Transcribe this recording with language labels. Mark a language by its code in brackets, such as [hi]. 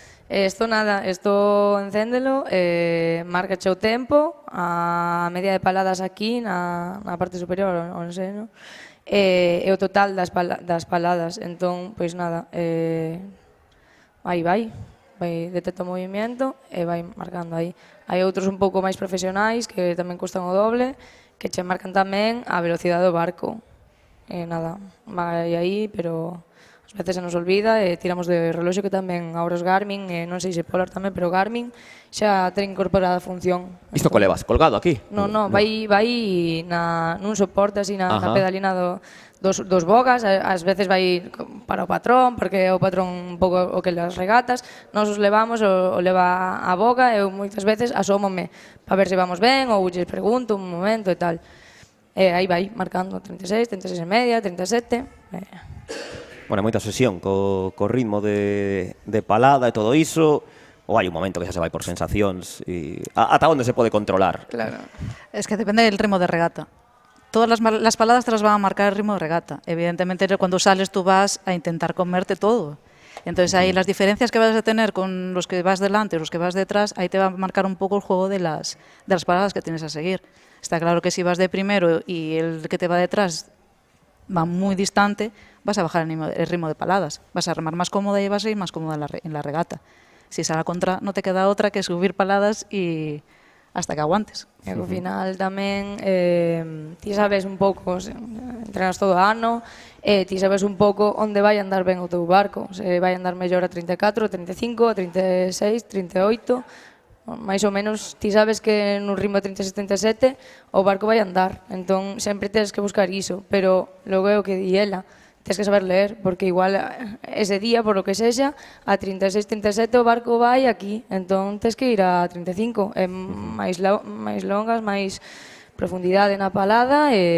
[gl] Isto nada, isto encéndelo, marca o tempo, a media de paladas aquí na parte superior, non sei, non? E o total das paladas. Entón, pois nada, aí vai detecta o movimento e vai marcando aí. Hai outros un pouco máis profesionais que tamén custan o doble, que che marcan tamén a velocidade do barco. E nada, vai aí, pero ás veces se nos olvida e tiramos de reloxo, que tamén agora os Garmin, non sei se Polar tamén, pero Garmin xa ten incorporada a función. Isto co levas colgado aquí? Non, vai nun soporte así na pedalina dos bogas, ás veces vai para o patrón, porque é o patrón un pouco o que las regatas, nós os levamos, o leva a boga, e eu moitas veces asómome para ver se vamos ben, ou lles pregunto un momento e tal. E aí vai, marcando 36, 36 e media, 37... Bueno, moita obsesión co ritmo de palada e todo iso, ou hai un momento que xa se vai por sensacións e ata onde se pode controlar? [es] Claro, es que depende del ritmo de regata. Todas las paladas te las van a marcar el ritmo de regata. Evidentemente, cuando sales tú vas a intentar comerte todo. Entonces, ahí las diferencias que vas a tener con los que vas delante o los que vas detrás, ahí te va a marcar un poco el juego de las paladas que tienes a seguir. Está claro que si vas de primero y el que te va detrás va muy distante, vas a bajar el ritmo de paladas. Vas a remar más cómoda y vas a ir más cómoda en la regata. Si es a la contra, no te queda otra que subir paladas y hasta que aguantes. [gl] E ao final tamén ti sabes un pouco, entrenas todo o ano, ti sabes un pouco onde vai andar ben o teu barco, se vai andar mellor a 34, a 35, a 36, 38, máis ou menos ti sabes que nun ritmo de 36-37 o barco vai andar, entón sempre tens que buscar iso, pero logo é o que di ela, tens que saber ler, porque igual ese día, [es] por lo [gl] que sexa, a 36-37 o barco vai aquí, entón tens que ir a 35, máis longas, máis profundidade na palada